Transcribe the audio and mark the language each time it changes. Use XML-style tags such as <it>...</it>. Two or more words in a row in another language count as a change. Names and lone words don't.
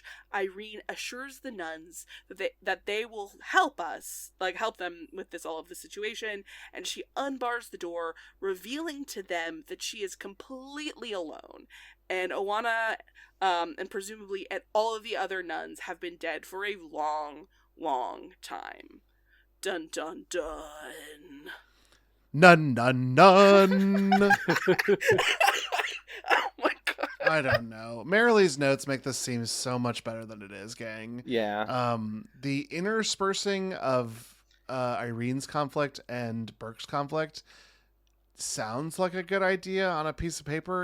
<en>Irene assures the nuns that they will help us, help them with all of the situation, and she unbars the door, revealing to them that she is completely alone. And Oana, and presumably and all of the other nuns have been dead for a long, long time. Dun dun dun. Nun nun nun. Oh my god. I don't know. Marilee's notes make this seem so much better than it is, gang. Yeah. The interspersing of Irene's conflict and Burke's conflict sounds like a good idea on a piece of paper.</en>